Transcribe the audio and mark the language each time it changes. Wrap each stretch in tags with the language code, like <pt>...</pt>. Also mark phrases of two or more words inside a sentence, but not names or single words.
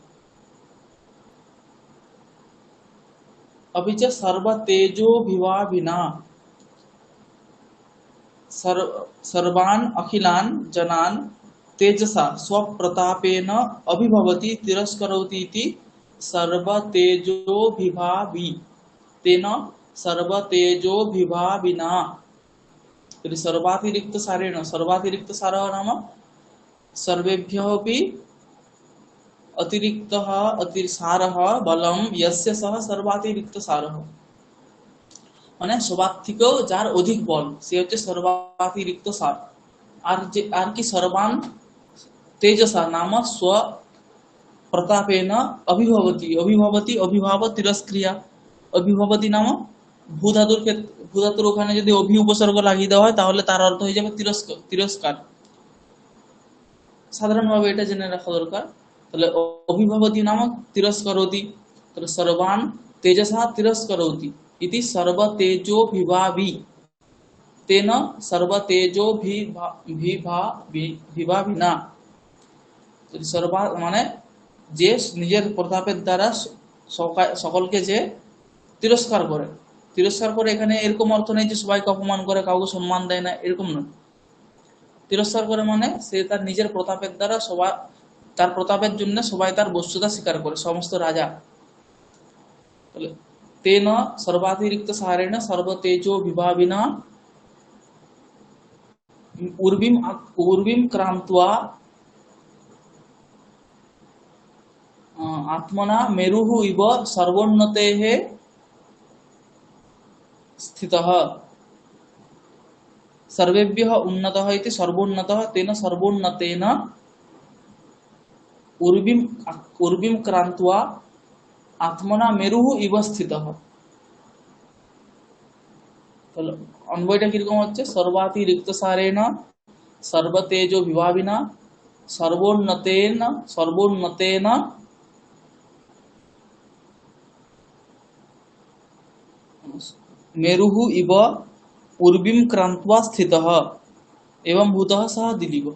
<sa>अपि च सर्वतेजोभिवाविना सर्वान् अखिलान् जनान् तेजसा स्वप्रतापेन अभिभवति तिरस्करोति इति सर्वतेजोभिभावि तेन सर्वतेजोभिभाविना। यदि सर्वातिरिक्त सारेण, सर्वातिरिक्त सारः नाम सर्वेभ्यः अपि अतिरिक्तः सारः बलं यस्य सः सर्वातिरिक्त सारः</sa> <bn>মানে সবার থেকেও যার অধিক বল সে হচ্ছে সর্বাতিরিক্ত সার। আর কি</bn> <sa>সর্বান তেজসা নাম স্ব প্রতাপেন অভিভবতি অভিভবতি অভিভাব তিরস্ক্রিয়া অভিভবতি নাম</sa> <bn>ভূধাতুর ক্ষেত্রে ভূধাতুর ওখানে যদি অভি উপসর্গ লাগিয়ে দেওয়া হয় তাহলে তার অর্থ হয়ে যাবে তিরস্কার। সাধারণভাবে এটা জেনে রাখা দরকার।</bn> <sa>তাহলে অভিভবতি নাম তিরস্করোতি, তাহলে সর্বান তেজসা তিরস্করোতি इति सर्वतेजो विभावि तेन सर्वतेजो विभाविना।</sa> <bn>সর্বা মানে যে নিজের প্রতাপের দ্বারা সকলকে যে তিরস্কার করে। তিরস্কার করে এখানে এরকম অর্থ নেই যে সবাইকে অপমান করে, কাউকে সম্মান দেয় না, এরকম নয়। তিরস্কার করে মানে সে তার নিজের প্রতাপের দ্বারা সবাই তার প্রতাপের জন্য সবাই তার বস্তুতা স্বীকার করে, সমস্ত রাজা।</bn> <sa>तेन सर्वातिरिक्त सारेण सर्वतेजो विभाविना उर्विम क्रांत्वा आत्मना मेरुः इव सर्वोन्नतेः स्थितः। सर्वेभ्यः उन्नतः इति सर्वोन्नतः तेन सर्वोन्नतेन उर्विम क्रांत्वा आत्मना मेरुः इव स्थितः।</sa> <bn>अन्वयটা কিরকম হচ্ছে?</bn> <sa>सर्वातिरिक्त सारेण सर्वतेजो विभाविना सर्वोन्नतेन मेरुः इव उर्विम क्रांत्वा स्थितः एवं भूतः सः दिलीपः।</sa>